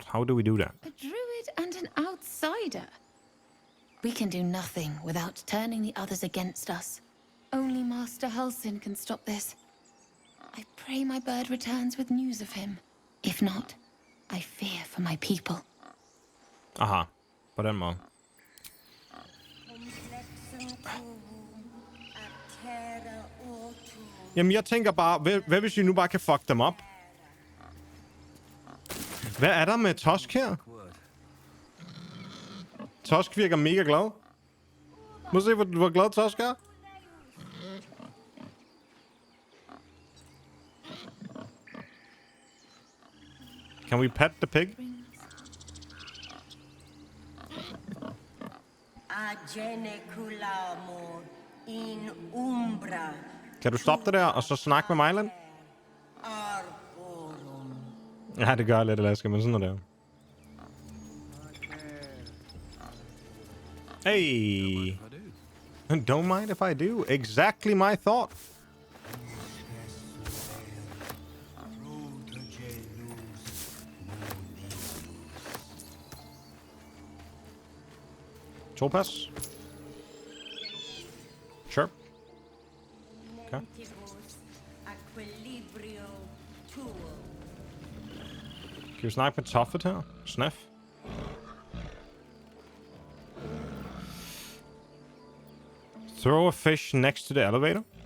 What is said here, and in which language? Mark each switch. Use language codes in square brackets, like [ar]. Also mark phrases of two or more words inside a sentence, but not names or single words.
[en] How do we do that? A druid and an outsider. We can do nothing without turning the others against us. Only Master Halsin can stop this. I pray my bird returns with news of him. If not, I fear for my people. [da] Aha. På den måde. Jamen, jeg tænker bare, hvad hvis vi nu bare kan fuck dem op? Hvad er der med Tusk her? Tusk virker mega glad. Må se, hvor glad Tusk er. [en] Can we pet the pig? [da] Kan du stoppe det der, og så snakke med Mylan? Ja, det gør lidt, Alaska, men sådan er det. [en] Hey. Don't mind if I do. Exactly my thought. Topaz. Sure. Okay. [da] Kan vi snakke med Toffet her? Snaf. [en] Throw a fish next to the elevator.